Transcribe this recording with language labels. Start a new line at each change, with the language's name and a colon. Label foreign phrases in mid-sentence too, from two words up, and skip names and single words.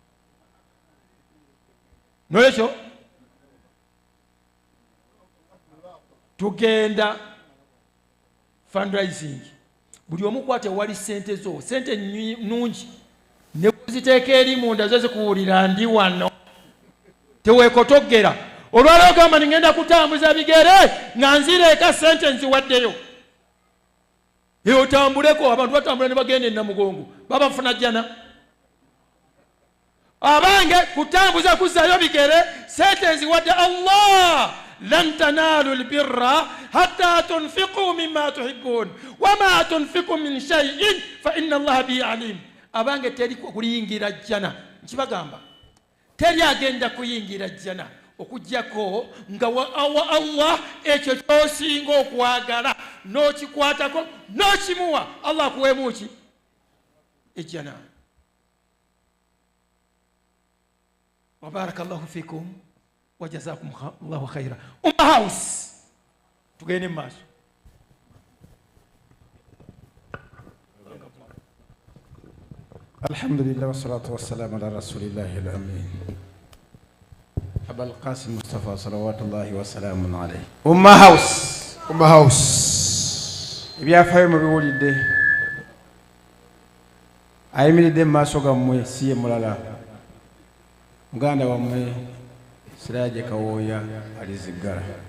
Ganda: noekyo tugenda fundraising buli omu kwate wali sente zo sente nungi ne kuziteeka eri munda zo zikuwulira ndi wano teweekotogera olwaleero gamba ngenda kutambuza bigere nga nzireeka sente nziwaddeyo otambuleko abantu batambula ne bagenda Namugongo baba nfuna jjana abange kutambuza kuzzayo bigere sente nziwadde Allah
Arabic: لن تنالوا البر حتى تنفقوا مما تحبون وما تنفقوا من شيء فإن الله به عليم
Ganda: abange teri kuliyingira jjana nkibagamba teri agenda kuyingira jjana okujjako nga wa Allah ekyo kyosinga okwagala n'okikwatako n'okimuwa Allah akuweemu ki ejjana.
Arabic: وبارك الله فيكم وجزاكم الله خيرا.
Ganda: House tugende mu maaso.
Arabic: الحمد لله والصلاة والسلام على رسول الله الأمين أبو القاسم مصطفى صلوات الله وسلام عليه.
Ganda: House ebyafaayo mubiwulidde ayimiridde mu maaso gammwe si ye mulala muganda wammwe Siraje Kawooya aliziggala.